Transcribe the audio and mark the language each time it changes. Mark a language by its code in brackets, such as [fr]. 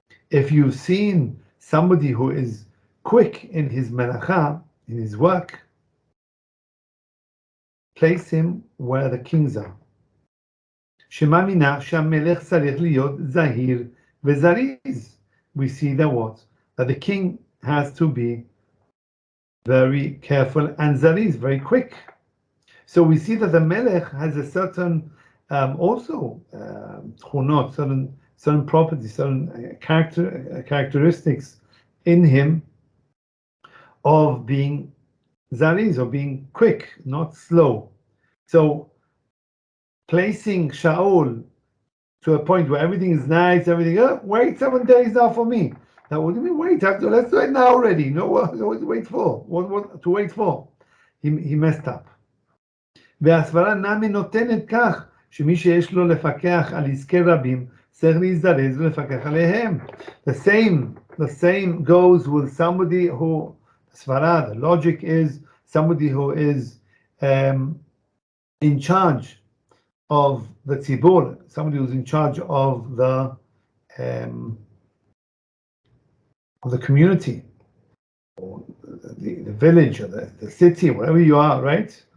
[en] If you've seen somebody who is quick in his melacha, in his work, place him where the kings are. [he] שמאמינה שהמלך צריך להיות זהיר וזריז. [en] We see that what? That the king has to be very careful and zariz, very quick. So we see that the melech has a certain also tchunot, certain properties, certain characteristics in him of being zariz, or being quick, not slow. So placing Shaul to a point where everything is nice, wait 7 days now for me. Now what do you mean wait? Let's do it now already. No, what to wait for? What to wait for? He messed up. [he] והסברה נמי נותנת כך שמי שיש לו לפקח על עסקי רבים צריך להזדרז ולפקח עליהם. [en] The same goes with somebody who, Svara, the logic is somebody who is in charge of the tzibur, somebody who's in charge of the community, or the village, or the city, wherever you are, right?